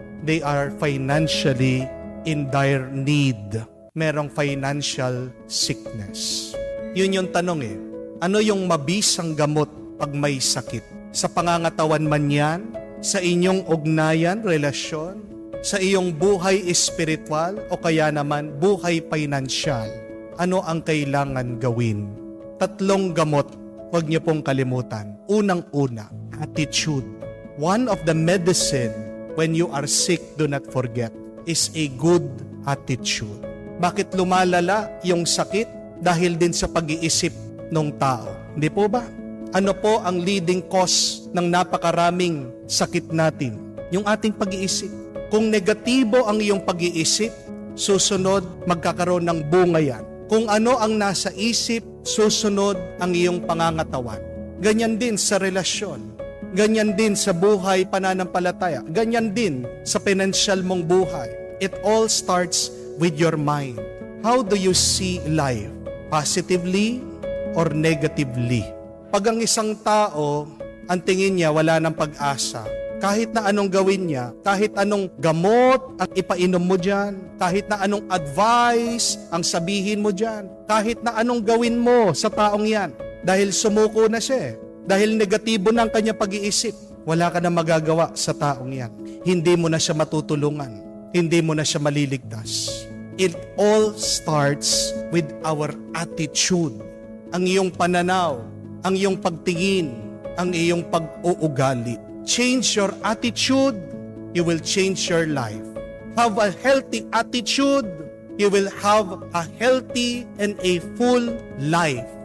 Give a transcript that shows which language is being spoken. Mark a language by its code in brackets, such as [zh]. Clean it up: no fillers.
[en] They are financially in dire need. [tl] Merong financial sickness. Yun yung tanong ano yung mabisang gamot pag may sakit? Sa pangangatawan man yan, sa inyong ugnayan, relasyon, sa iyong buhay espiritual, o kaya naman buhay financial, ano ang kailangan gawin? Tatlong gamot, huwag niyo pong kalimutan. Unang-una, attitude. [en] One of the medicine when you are sick, do not forget, is a good attitude. [tl] Bakit lumalala yung sakit? Dahil din sa pag-iisip ng tao. Hindi po ba? Ano po ang leading cause ng napakaraming sakit natin? Yung ating pag-iisip. Kung negatibo ang iyong pag-iisip, susunod magkakaroon ng bunga yan. Kung ano ang nasa isip, susunod ang iyong pangangatawan. Ganyan din sa relasyon. Ganyan din sa buhay pananampalataya. Ganyan din sa financial mong buhay. [en] It all starts with your mind. How do you see life? Positively or negatively? [tl] Pag ang isang tao, ang tingin niya wala ng pag-asa, kahit na anong gawin niya, kahit anong gamot ang ipainom mo dyan, kahit na anong advice ang sabihin mo dyan, kahit na anong gawin mo sa taong yan, dahil sumuko na siya, dahil negatibo na ang kanya pag-iisip, wala ka na magagawa sa taong yan. Hindi mo na siya matutulungan, hindi mo na siya maliligtas. [en] It all starts with our attitude. [tl] Ang iyong pananaw, ang iyong pagtingin, ang iyong pag-uugali. [en] Change your attitude, you will change your life. Have a healthy attitude, you will have a healthy and a full life.